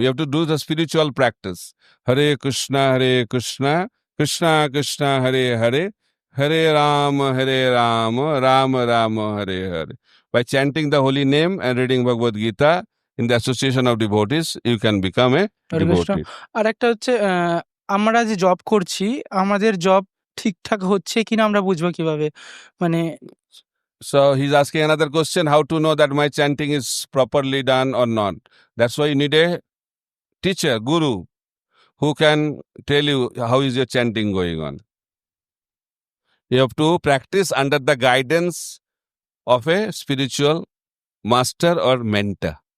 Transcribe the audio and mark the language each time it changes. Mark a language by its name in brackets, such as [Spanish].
[English] You have to do the spiritual practice. Hare Krishna, Krishna Krishna, Hare Hare, Hare Rama, Rama Rama, Hare Hare. By chanting the holy name and reading Bhagavad Gita in the association of devotees, you can become a devotee. [Bangla] আর একটা হচ্ছে আমরা যে job করছি, আমাদের job ঠিকঠাক হচ্ছে কিনা আমরা বুঝবো কিভাবে? মানে [English] So he's asking another question, how to know that my chanting is properly done or not. That's why you need a teacher, guru, who can tell you how is your chanting going on. You have to practice under the guidance of a spiritual master or mentor.